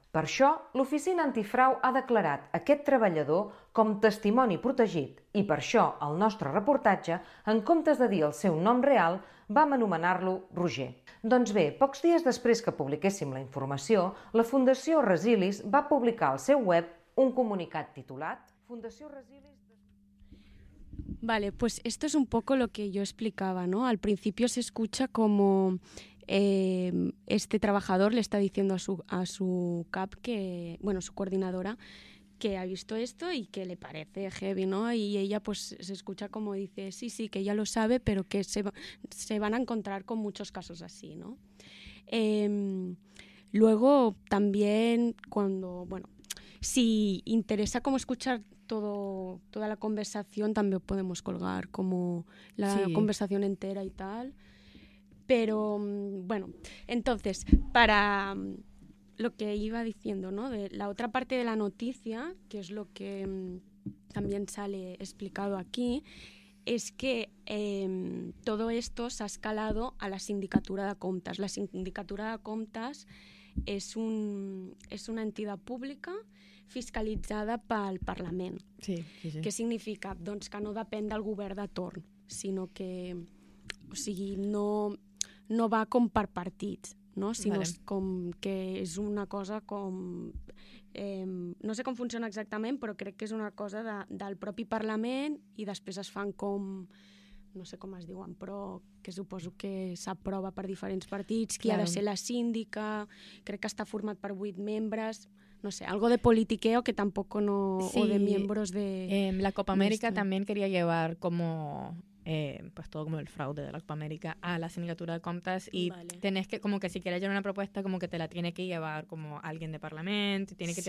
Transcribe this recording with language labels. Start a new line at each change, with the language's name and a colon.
Catalan: Per això, l'Oficina Antifrau ha declarat aquest treballador com testimoni protegit i per això el nostre reportatge, en comptes de dir el seu nom real, vam anomenar-lo Roger. Doncs bé, pocs dies després que publiquéssim la informació, la Fundació Resilis va publicar al seu web un comunicat titulat Fundació Resilis...
Spanish: Vale, pues esto es un poco lo que yo explicaba, ¿no? Al principio se escucha como... este trabajador le está diciendo a su cap, que bueno, su coordinadora, que ha visto esto y que le parece heavy, ¿no? Y ella pues se escucha como dice sí, que ella lo sabe, pero que se van a encontrar con muchos casos así, ¿no? Luego también cuando, bueno, si interesa como escuchar toda la conversación, también podemos colgar como la conversación entera y tal. Pero, bueno, entonces, para lo que iba diciendo, ¿no? De la otra parte de la noticia, que es lo que también sale explicado aquí, es que todo esto se ha escalado a la Sindicatura de Comptes. La Sindicatura de Comptes
Catalan: és una entitat pública fiscalitzada pel Parlament. Sí, sí, sí. Què significa? Doncs que no depèn del govern de torn, sinó que, o sigui, no va com per partits, no? Sinó vale. Com que és una cosa com... no sé com funciona exactament, però crec que és una cosa del propi Parlament i després es fan com... No sé com es diuen, però que suposo que s'aprova per diferents partits, qui claro. Ha de ser la síndica, crec que està format per 8 membres...
Spanish: No sé, algo de politiqueo que tampoco no... Sí, o de miembros de... La Copa América nuestra. También quería llevar como... pues todo como el fraude de la Copa América a la Sindicatura de Comptes y vale. Tenés que, como que si quieres llevar una propuesta, como que te la tiene que llevar como alguien de Parlamento y tiene que sí.